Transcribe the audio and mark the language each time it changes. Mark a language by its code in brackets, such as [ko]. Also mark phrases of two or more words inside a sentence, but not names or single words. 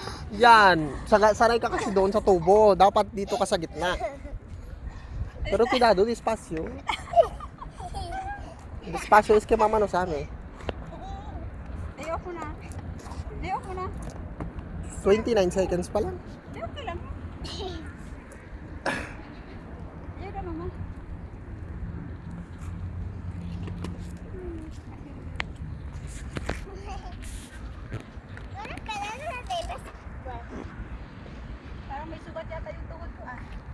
[tl] Yan. Sanay ka kasi doon sa tubo. Dapat dito ka sa gitna. [es] Pero cuidado, despacio. Despacio es que mama no sabe. [tl] Ayoko na. Ayoko na. 29 seconds pa lang. Ayoko lang. Ayoko na, mama. Parang may sugat yata yung tuhod ko ah.